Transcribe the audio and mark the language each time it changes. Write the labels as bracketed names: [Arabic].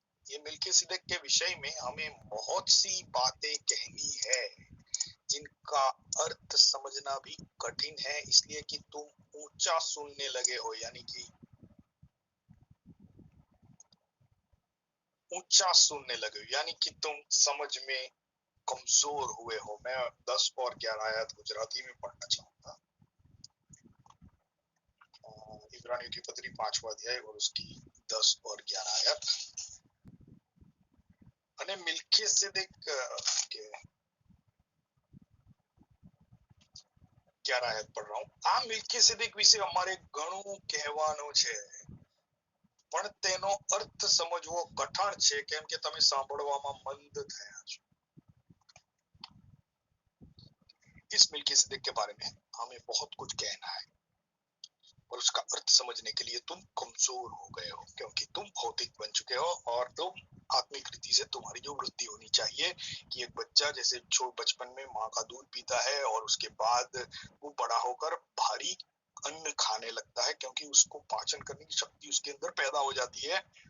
[Hindi] ये मेल्कीसेदेक के विषय में हमें बहुत सी बातें कहनी है, जिनका अर्थ समझना भी कठिन है, इसलिए कि तुम ऊंचा सुनने लगे हो, यानी कि ऊंचा सुनने लगे हो, यानी कि तुम समझ में कमजोर हुए हो। मैं 10 और 11 आयत गुजराती में पढ़ना चाहूंगा। इब्रानियों की पत्री 5वां अध्याय और उसकी 10 और 11 आयत। અને मेल्कीसेदेक के 11 આયત પઢ રહા હું। [Gujarati] આ મેલ્કીસેદેક વિશે અમારે ઘણું કહેવાનું છે, પણ તેનો અર્થ સમજવો કઠણ છે, કેમ કે તમે સાંભળવામાં મંદ થયા છો। [Hindi] इस मेल्कीसेदेक के बारे में हमें बहुत कुछ कहना है, और उसका अर्थ समझने के लिए तुम कमजोर हो गए हो, क्योंकि तुम भौतिक बन चुके हो। और तुम आत्मिक रीति से तुम्हारी जो वृद्धि होनी चाहिए, कि एक बच्चा जैसे बचपन में माँ का दूध पीता है और उसके बाद वो बड़ा होकर भारी अन्न खाने लगता है, क्योंकि उसको पाचन करने की शक्ति उसके अंदर पैदा हो जाती है।